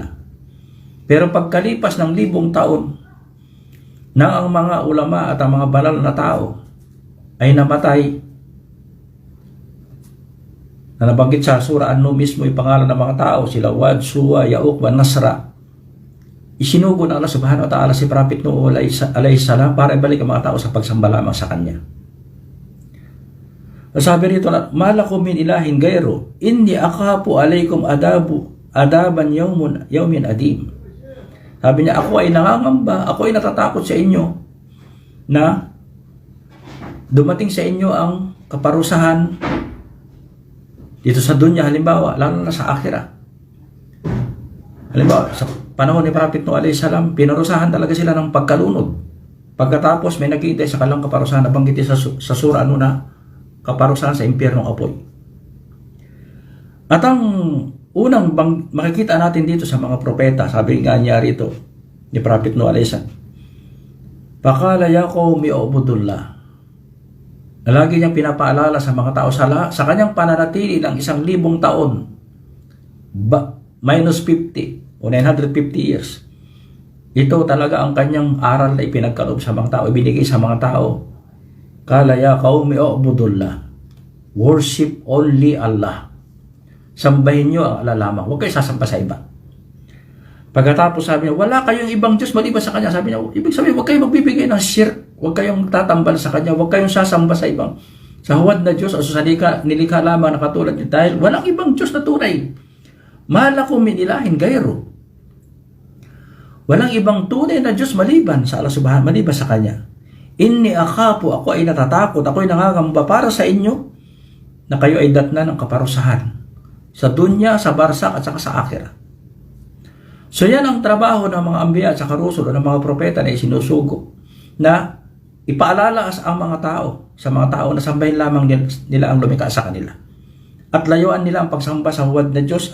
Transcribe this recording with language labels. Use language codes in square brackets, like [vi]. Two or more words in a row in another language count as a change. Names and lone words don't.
[tl] Pero pagkalipas ng 1,000 taon, na ang mga ulama at ang mga banal na tao ay namatay, na nabanggit sa Surah An-Nur mismo yung pangalan ng mga tao, sila Wad, Suwa, Ya'uq, Nasra. Isinugo ng Allah [ar] سبحانه وتعالى [tl] si Prophet Nuh alayhisalam para ibalik ang mga tao sa pagsamba lamang sa kanya. Sabi rito na, [ar] "ما لكم من إله غيره إني أخاف عليكم عذاب يوم عظيم." [tl] Sabi niya, ako ay nangangamba, ako ay natatakot sa inyo na dumating sa inyo ang kaparusahan dito sa dunya, halimbawa, lalo na sa akhirah. Halimbawa, sa panahon ni Prophet Nuh [ar] عليه السلام, [tl] pinarusahan talaga sila ng pagkalunod. Pagkatapos may naghihintay sa kanilang kaparusahan na banggit sa surah na kaparusahan sa impyernong apoy. At ang unang makikita natin dito sa mga propeta, sabi nga niya rito ni Prophet Nuh [ar] عليه السلام, "فقال يا قوم اعبدوا الله." [tl] Lagi niyang pinapaalala sa mga tao sa kanyang pananatili ng 1,000 taon, minus 50 o 950 years. Ito talaga ang kanyang aral na ipinagkaloob sa mga tao, ibinigay sa mga tao. [ar] "قال يا قوم اعبدوا الله." [en] Worship only Allah. [tl] Sambahin nyo ang Allah lamang. Huwag kayo sasamba sa iba. Pagkatapos sabi niya, wala kayong ibang Diyos maliban sa Kanya. Sabi niya, ibig sabihin, huwag kayong magbibigay ng shirk. Huwag kayong tatambal sa Kanya. Huwag kayong sasamba sa ibang sa huwad na Diyos o sa nilikha lamang na katulad niyo. Dahil walang ibang Diyos na tunay. [ar] ما لكم من إله غيره. [tl] Walang ibang tunay na Diyos maliban sa Allah Subhanahu, maliban sa Kanya. [ar] إني أخاف, [tl] ako ay natatakot, ako ay nangangamba para sa inyo na kayo ay datnan ng kaparusahan sa dunya, sa barsak at saka sa akhirah. So yan ang trabaho ng mga ambiya at saka rusul o ng mga propeta na isinusugo, na ipaalala ang mga tao sa mga tao na sambahin lamang nila ang lumikha sa kanila at layuan nila ang pagsamba sa huwad na Diyos.